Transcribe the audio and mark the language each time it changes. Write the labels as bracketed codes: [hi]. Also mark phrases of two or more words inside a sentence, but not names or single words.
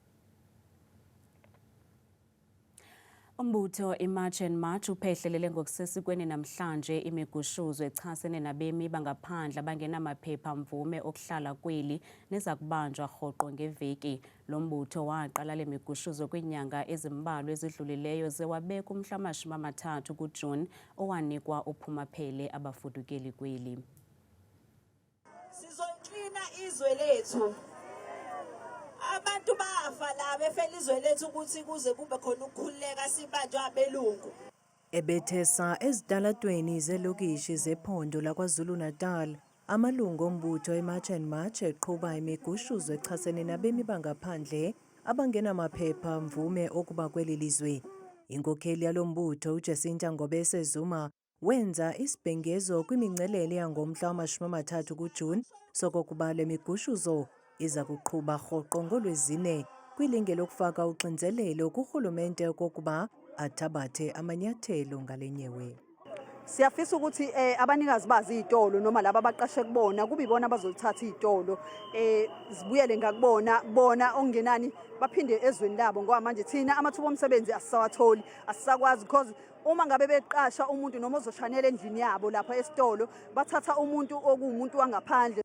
[xh] Umbutho iMarch and March uphehlelele ngokusesikweni namhlanje imigushuzo echasene nabemi bangaphandle abangenamaphepha mvume okuhlala kweli neza kubanjwa rhoqo ngeveki. Lo mbutho waqala le migushuzo kwinyanga ezimbalwa ezidlulileyo ze wabeka umhla wama-30 kuJuni owanikwa uphumaphele abafudukeli kweli. [zu] Sizoklina izwe lethu. Abantu bafa la befela izwe lethu ukuthi kuze kube khona ukukhululeka sibanjwe abelungu. [xh] Ebethesa ezitalatweni zelokishi zephondo laKwaZulu-Natal, amalungu ombutho iMarch and March eqhuba imigushuzo echasene nabemi bangaphandle abangenamaphepha mvume okuba kweli lizwe. Inkokheli yalo mbutho uJacinta Ngobese Zuma wenza isibhengezo kwimingcelele yangomhla wama-30 kuJuni sokokuba le migushuzo iza kuqhuba rhoqo ngoLwezine kwilinge lokufaka uxinzelelo kurhulumente okokuba athabathe amanyathelo ngale nyewe. [zu] Siyafisa ukuthi abanikazi bazi izitolo noma laba abaqashe kubona kube ibona abazolithatha izitolo zibuyele ngakubona bona ongenani baphinde ezweni labo ngoba manje thina amathuba omsebenzi asisawatholi asisakwazi because uma ngabe beqasha umuntu noma ozoshanela endlini yabo lapha esitolo bathatha umuntu okuwumuntu wangaphandle.